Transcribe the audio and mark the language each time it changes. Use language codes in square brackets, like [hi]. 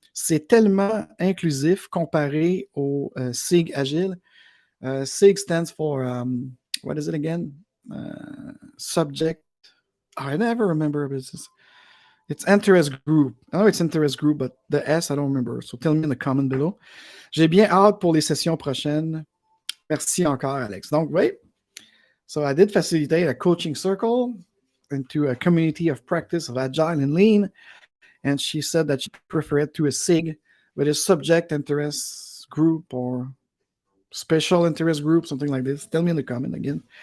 [fr] C'est tellement inclusif comparé au SIG Agile. [en] SIG stands for, what is it again? Subject. I never remember. It's interest group. I know it's interest group, but the S, I don't remember. So tell me in the comment below. [fr] J'ai bien hâte pour les sessions prochaines. Merci encore, Alex. Donc, oui. [en] So I did facilitate a coaching circle into a community of practice of Agile and Lean, and she said that she preferred it to a SIG with a subject interest group or special interest group, something like this. Tell me in the comment again.